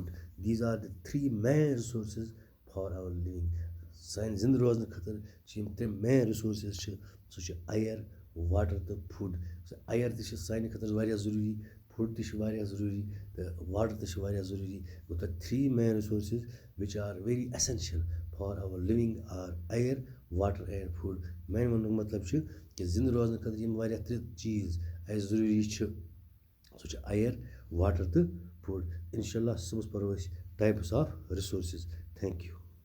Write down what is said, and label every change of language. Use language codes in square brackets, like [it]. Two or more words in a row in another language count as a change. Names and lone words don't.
[en] These are the 3 main resources for our living. [ks] سانہِ زِندٕ روزنہٕ خٲطرٕ چھِ یِم 3 [en] main resources [ks] چھِ سُہ چھِ [en] air water [ks] تہٕ فُڈ. سُہ اَیَر تہِ چھِ سانہِ خٲطرٕ واریاہ ضروٗری فُڈ تہِ چھِ واریاہ ضروٗری تہٕ واٹَر تہِ چھِ واریاہ ضروٗری. گوٚو تَتھ [en] 3 main resources which are very essential for our living are air water and food. [ks] میٛانہِ وَننُک مطلب چھُ کہِ زِندٕ روزنہٕ خٲطرٕ یِم واریاہ 3 چیٖز اَسہِ ضروٗری چھِ سُہ چھِ [en] air water [ks] تہٕ فُڈ. [ar] اِنشاء اللہ [ks] صُبحَس پَرو أسۍ [en] types of resources. Thank you.